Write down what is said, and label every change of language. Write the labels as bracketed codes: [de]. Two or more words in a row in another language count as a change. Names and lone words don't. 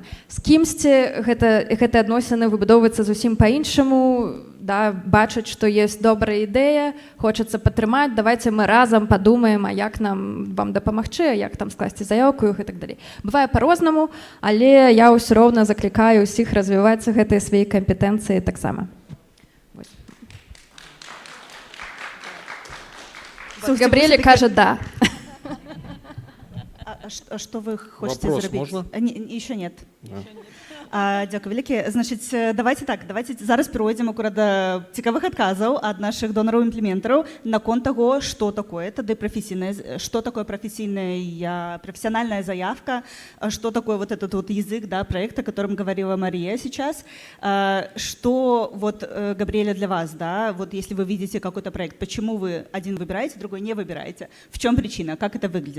[be] З кімсьці гэтыя адносіны выбудоўваюцца зусім па-іншаму, бачаць, што ёсць добрая ідэя, хочацца падтрымаць, давайте мы разам падумаем, а як нам вам дапамагчы, а як там скласці заяўку і так далей. Бывае па-рознаму, але я ўсё роўна заклікаю ўсіх развіваць гэтыя свае кампетэнцыі таксама. Габріэль кажа «да». [ru] Что вы хотите Вопрос [be] зрабіць? [ru] можно? Еще нет. [be] Дякую вялікі. Значыць, давайте зараз перайдзем акурат да цікавых адказаў ад нашых донараў-імплементараў наконт таго, што такое тады што такое профессиональная заявка, [ru] что такое вот этот вот язык, да, проект, о котором говорила Мария сейчас. Что вот, Габриэля, для вас, да, вот если вы видите какой-то проект, почему вы один выбираете, другой не выбираете? В чем причина? Как это выглядит?